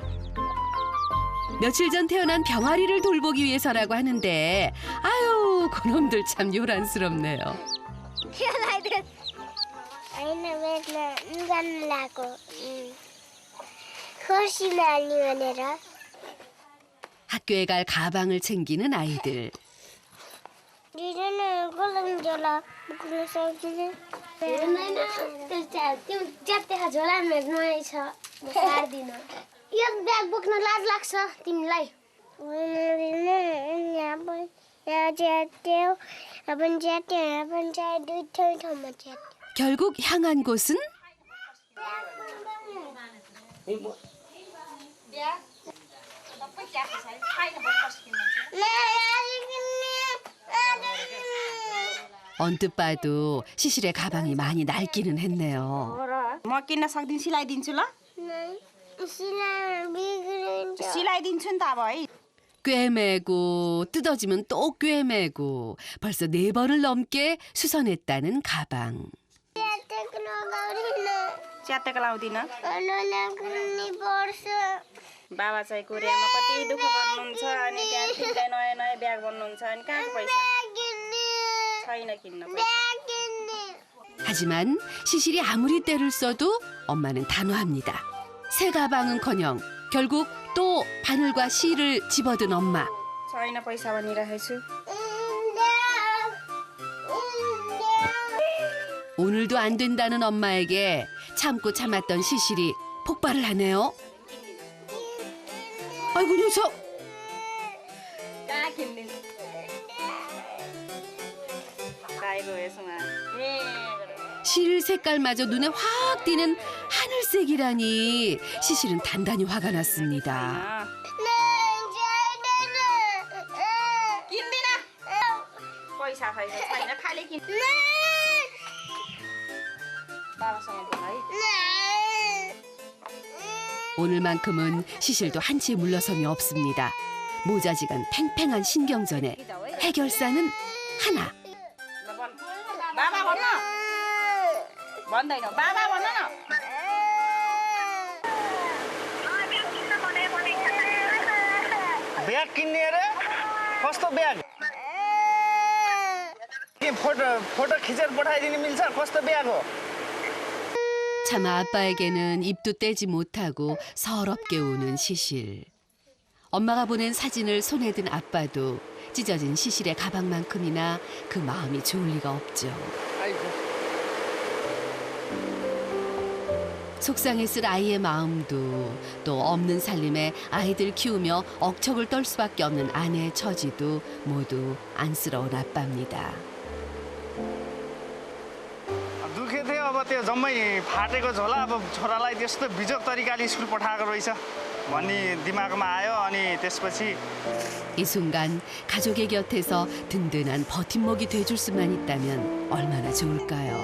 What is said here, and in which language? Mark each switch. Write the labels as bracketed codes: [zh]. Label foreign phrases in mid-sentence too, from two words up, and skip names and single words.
[ko] 며칠 전 태어난 병아리를 돌보기 위해서라고 하는데 아유 그놈들 참 요란스럽네요. 학교에 갈 가방을 챙기는 아이들. [ne] एक ब्याग बोक्न लाज लाग्छ तिमीलाई [ko] 결국 향한 곳은 언뜻 봐도 시실의 가방이 많이 낡기는 했네요. [ne] म किन्न सक्दिन सिलाइदिन्छु ल सिलाइदिन्छु नि त अब है. [ko] 꿰매고 뜯어지면 또 꿰매고 벌써 4번을 넘게 수선했다는 가방. [ne] च्यातेको लाउँदिन बाबा चाहिँ कोरियामा कति दुःख गर्नुहुन्छ अनि त्यहाँ तिमीलाई नयाँ नयाँ ब्याग भन्नुहुन्छ अनि कहाँको पैसा छैन किन्न पैसा. [ko] 하지만 시실이 아무리 때를 써도 엄마는 단호합니다. 새 가방은커녕 결국 또 바늘과 실을 집어든 엄마. [ne] छैन पैसा भनिरहेको छु. [ko] 오늘도 안 된다는 엄마에게 참고 참았던 시실이 폭발을 하네요. 아이고 녀석. [ne] कहाँ किन्दिन् [ko] 가이고 예송아. 실 색깔마저 눈에 확 띄는 하늘색이라니 시실은 단단히 화가 났습니다. [ne] किन्दिन पैसा छैन छैन खाली किन् बाबासँग बोल है. [ko] 오늘만큼은 시실도 한치의 물러섬이 없습니다. 모자지간 팽팽한 신경전에 해결사는 하나. [ne] बाबा भन्न भन्दैन बाबा भन्न न ब्याग किन्ने अरे कस्तो ब्याग के फोटो खिचेर पठाइदिनु मिल्छ कस्तो ब्याग हो [ko] 차마 아빠에게는 입도 떼지 못하고 서럽게 우는 시실. 엄마가 보낸 사진을 손에 든 아빠도 찢어진 시실의 가방만큼이나 그 마음이 좋을 리가 없죠. 속상했을 아이의 마음도 또 없는 살림에 아이들 키우며 억척을 떨 수밖에 없는 아내의 처지도 모두 안쓰러운 아빠입니다. [ne] दुखे थियो अब त्यो जम्मै फाटेको झोला अब छोरालाई त्यस्तो बिजोग तरिकाले स्कुल पठाएको रहेछ भन्ने दिमागमा आयो अनि त्यसपछि [ko] 이 순간 가족의 곁에서 든든한 버팀목이 돼줄 수만 있다면 얼마나 좋을까요?